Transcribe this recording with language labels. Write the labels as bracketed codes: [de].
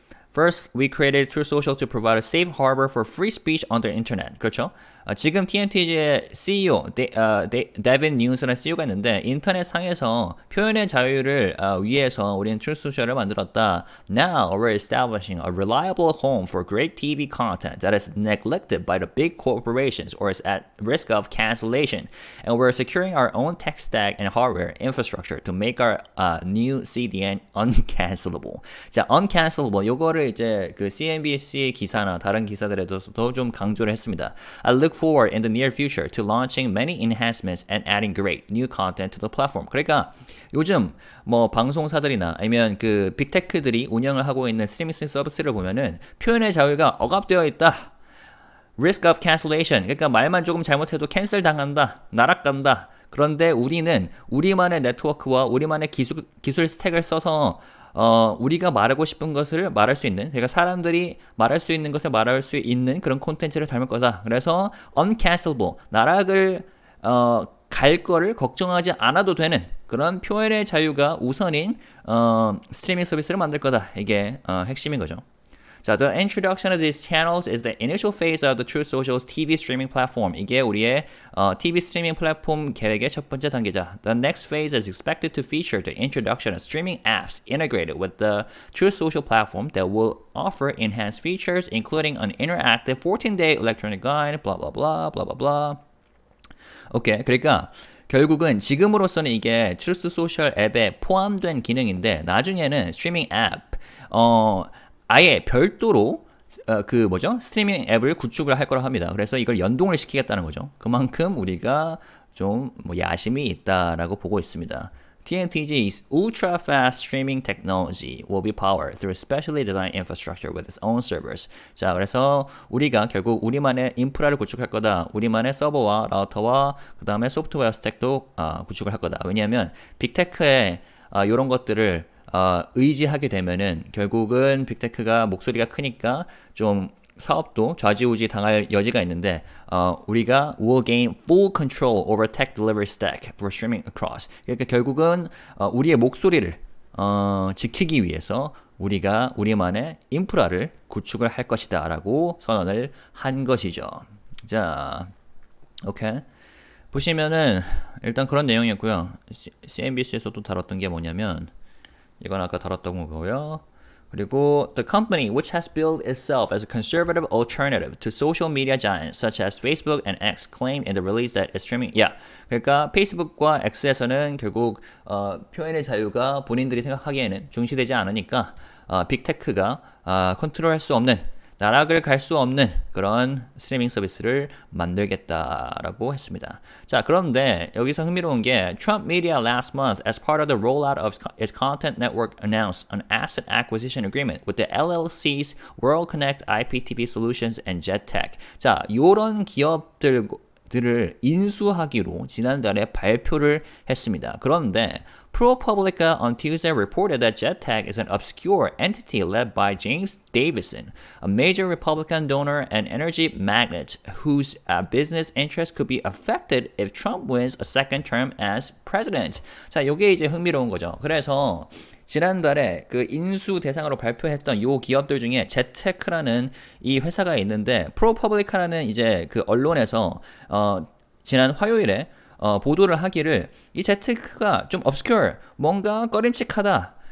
[en] First, we created True Social to provide a safe harbor for free speech on the internet. [ko] 그렇죠? 지금 TNT의 CEO, 데빈 뉴스라는 CEO가 있는데 인터넷 상에서 표현의 자유를 위해서 우리는 True Social을 만들었다. [en] Now, we're establishing a reliable home for great TV content that is neglected by the big corporations or is at risk of cancellation. And we're securing our own tech stack and hardware infrastructure to make our new CDN uncancelable. [ko] 자, uncancelable. 요거를 이제 그 CNBC 기사나 다른 기사들에도 좀 강조를 했습니다. [en] I look forward in the near future to launching many enhancements and adding great new content to the platform. [ko] 그러니까 요즘 뭐 방송사들이나 아니면 그 빅테크들이 운영을 하고 있는 스트리밍 서비스를 보면은 표현의 자유가 억압되어 있다. [en] Risk of cancellation. [ko] 그러니까 말만 조금 잘못해도 캔슬 당한다. 날아간다. 그런데 우리는 우리만의 네트워크와 우리만의 기술 스택을 써서 우리가 말하고 싶은 것을 말할 수 있는, 그러니까 사람들이 말할 수 있는 것을 말할 수 있는 그런 콘텐츠를 담을 거다. 그래서 uncancelable, 나락을 갈 거를 걱정하지 않아도 되는 그런 표현의 자유가 우선인 스트리밍 서비스를 만들 거다. 이게 핵심인 거죠. 자, [en] the introduction of these channels is the initial phase of the Truth Social's TV streaming platform. [ko] 이게 우리의 TV 스트리밍 플랫폼 계획의 첫 번째 단계자. [en] The next phase is expected to feature the introduction of streaming apps integrated with the Truth Social platform that will offer enhanced features, including an interactive 14-day electronic guide, blah blah blah, blah blah blah. [ko] 오케이, 그러니까 결국은 지금으로서는 이게 Truth Social 앱에 포함된 기능인데 나중에는 스트리밍 앱, 아예 별도로 스트리밍 앱을 구축을 할 거라 합니다. 그래서 이걸 연동을 시키겠다는 거죠. 그만큼 우리가 좀 뭐 야심이 있다라고 보고 있습니다. [en] TNTG's ultra-fast streaming technology will be powered through specially designed infrastructure with its own servers. [ko] 자, 그래서 우리가 결국 우리만의 인프라를 구축할 거다. 우리만의 서버와 라우터와 그 다음에 소프트웨어 스택도 구축을 할 거다. 왜냐하면 빅테크의 이런 것들을 의지하게 되면은 결국은 빅테크가 목소리가 크니까 좀 사업도 좌지우지 당할 여지가 있는데 우리가 [en] will gain full control over tech delivery stack for streaming across. [ko] 그러니까 결국은 우리의 목소리를 지키기 위해서 우리가 우리만의 인프라를 구축을 할 것이다 라고 선언을 한 것이죠. 자, 오케이. 보시면은 일단 그런 내용이었고요. CNBC에서도 다뤘던 게 뭐냐면 이건 아까 다뤘던 거고요. 그리고 [en] the company which has billed itself as a conservative alternative to social media giants such as Facebook and X claimed in the release that its streaming [ko] 그러니까 페이스북과 X에서는 결국 표현의 자유가 본인들이 생각하기에는 중시되지 않으니까 빅테크가 컨트롤할 수 없는 나락을 갈 수 없는 그런 스트리밍 서비스를 만들겠다라고 했습니다. 자, 그런데 여기서 흥미로운 게 [en] Trump Media last month as part of the rollout of its content network announced an asset acquisition agreement with the LLCs World Connect IPTV Solutions and JetTech. [ko] 자, 요런 기업들을 인수하기로 지난달에 발표를 했습니다. 그런데 [en] ProPublica on Tuesday reported that JetTech is an obscure entity led by James Davison, a major Republican donor and energy magnate whose business interests could be affected if Trump wins a second term as president. [ko] 자, 요게 이제 흥미로운 거죠. 그래서 지난달에 그 인수 대상으로 발표했던 요 기업들 중에 제테크라는 이 회사가 있는데 프로퍼블리카라는 이제 그 언론에서 지난 화요일에 보도를 하기를 이 제테크가 좀 obscure, 뭔가 꺼림칙하다.